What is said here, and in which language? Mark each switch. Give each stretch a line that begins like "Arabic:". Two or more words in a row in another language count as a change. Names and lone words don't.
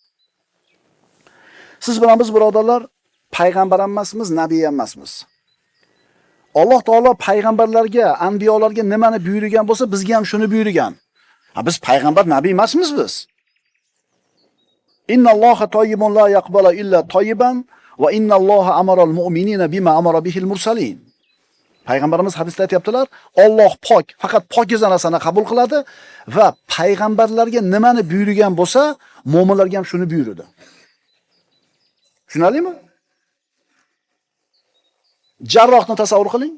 Uzbek: Siz bilan biz birodarlar payg'ambar emasmiz, nabiy emasmiz. Alloh taolo payg'ambarlarga, anbiyolarga nimani buyurgan bo'lsa, bizga ham shuni buyurgan. Biz payg'ambar, nabiy emasmiz biz.
Arabic: إن الله طيب لا يقبل إلا طيبا وإن الله أمر المؤمنين بما أمر به المرسلين.
Uzbek: Payg'ambarimiz hadisda aytibdilar, Alloh pok, faqat pokiza narsani qabul qiladi va payg'ambarlarga nimani buyurgan bo'lsa, mu'minlarga ham shuni buyurdi. Tushunarlimi? Jarrohni tasavvur qiling.